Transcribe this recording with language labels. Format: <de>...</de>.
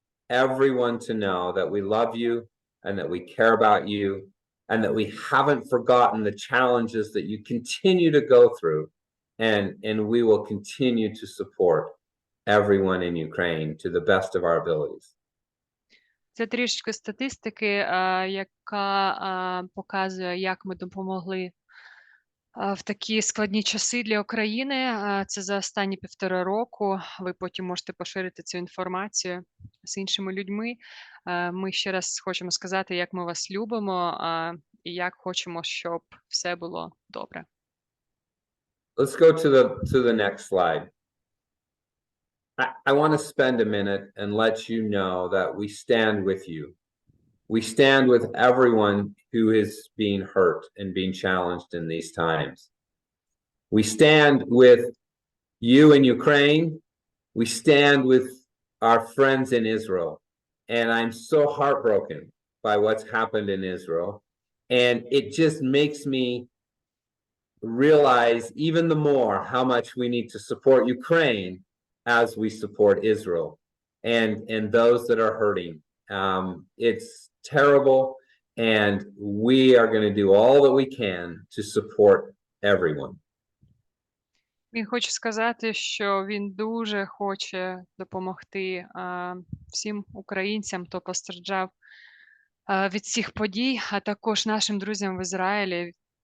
<en>everyone to know that we love you and that we care about you and that we haven't forgotten the challenges that you continue to go through. And we will continue to support everyone in Ukraine to the best of our abilities.</en> <uk>Це трішечки статистики, яка показує, як ми допомогли в такі складні часи для України. Це за останні 1,5 року. Ви потім можете поширити цю інформацію з іншими людьми. Ми ще раз хочемо сказати, як ми вас любимо і як хочемо, щоб все було добре.</uk> <en>Let's go to the next slide. I want to spend a minute and let you know that we stand with you. We stand with everyone who is being hurt and being challenged in these times. We stand with you in Ukraine. We stand with our friends in Israel. And I'm so heartbroken by what's happened in Israel. And it just makes me realize even the more how much we need to support Ukraine as we support Israel and those that are hurting. It's terrible, and we are going to do all that we can to support everyone.</en> <uk>Він хоче сказати, що він дуже хоче допомогти всім українцям, хто постраждав від цих подій, а також нашим друзям в Ізраїлі.</uk>